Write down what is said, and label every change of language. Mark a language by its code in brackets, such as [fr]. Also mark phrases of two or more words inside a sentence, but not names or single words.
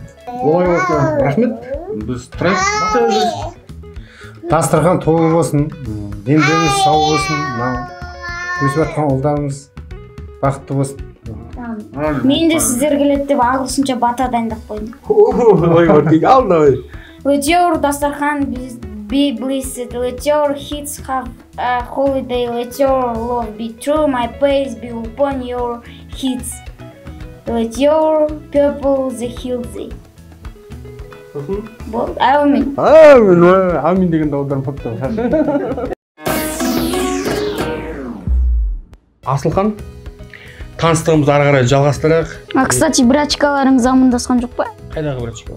[kk] Олай болса, рахмет. Біз тұрайық. Дастархан толы болсын, дендеріңіз сау болсын, өсіп жатқан ұлдарыңыз бақытты болсын. Мен де сіздер келеді деп ағылшынша бата дайындап қойдым. [en] Let your [kk] дастархан [en] be blessed, let your hits have a holiday, let your love be true, my praise be upon your hits, let your people the healthy. [kk] Болды, әумин. Әумин деген дауылдан попты. Асылхан, таныстығымызды ары қарай жалғастырайық. Кстати, брачкаларыңыз амандасқан жоқ па? Қайдағы брачкалар?